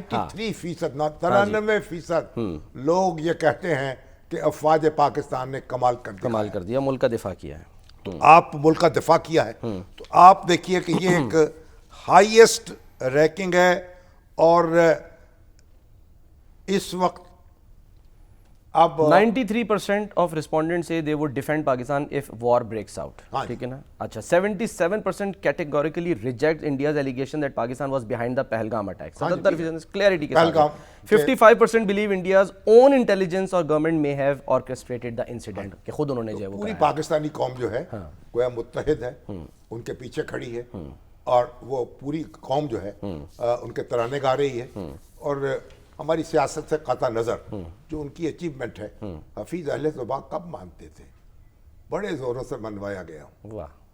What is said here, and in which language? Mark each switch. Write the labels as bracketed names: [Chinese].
[Urdu] 93%، 93% لوگ یہ کہتے ہیں کہ افواج پاکستان نے کمال کر دیا، ملک کا دفاع کیا ہے. تو آپ ملک کا دفاع کیا ہے تو آپ دیکھیے کہ یہ ایک ہائیسٹ رینکنگ ہے اور اس وقت اب [English] 93% of respondents say they would defend Pakistan if war breaks out. [Urdu] ٹھیک ہے نا. اچھا [English] 77% categorically reject India's allegation that Pakistan was behind the Pahalgam attack. [Urdu] 77% [English] clarity [Urdu] کے ساتھ. [English] 55% believe India's own intelligence or government may have orchestrated the incident. [Urdu] کہ خود انہوں نے جو ہے وہ پوری پاکستانی قوم جو ہے گویا متحد ہے، ان کے پیچھے کھڑی ہے اور وہ پوری قوم جو ہے ان کے ترانے گا رہی ہے. اور ہماری سیاست سے قطع نظر جو ان کی اچیومنٹ ہے، حفیظ اہل زباں کب مانتے تھے، بڑے زوروں سے منوایا گیا.